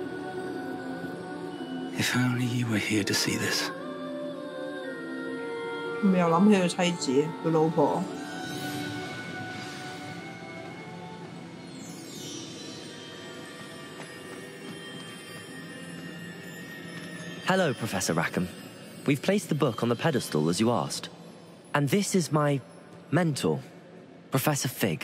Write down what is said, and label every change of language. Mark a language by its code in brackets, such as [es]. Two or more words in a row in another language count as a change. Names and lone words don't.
[en] If only you were here to see this. [yue] 咪又諗起佢妻子，佢老婆。 [en] Hello, Professor Rackham. We've placed the book on the pedestal as you asked. And this is my mentor, Professor Fig.